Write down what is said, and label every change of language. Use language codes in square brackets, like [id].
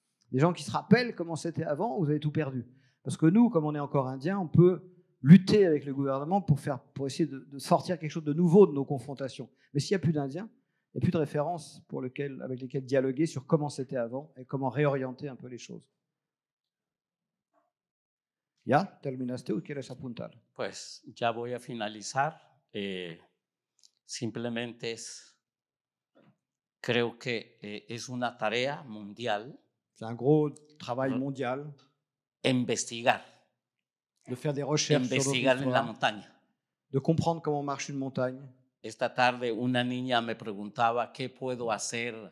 [fr] Des gens qui se rappellent comment c'était avant, vous avez tout perdu. Parce que nous, comme on est encore Indiens, on peut lutter avec le gouvernement pour essayer de sortir quelque chose de nouveau de nos confrontations. Mais s'il n'y a plus d'Indiens, il n'y a plus de références avec lesquelles dialoguer sur comment c'était avant et comment réorienter un peu les choses. [es] ¿Ya? ¿Terminaste o quieres apuntar? Pues ya voy a finalizar. Simplemente creo que es una tarea mundial. [fr] C'est un gros travail mondial. [es] Investigar. [fr] De faire des recherches [es] investigar [fr] sur [es] en la montaña. [fr] De comprendre comment marche une montagne. [es] esta tarde una niña me preguntaba qué puedo hacer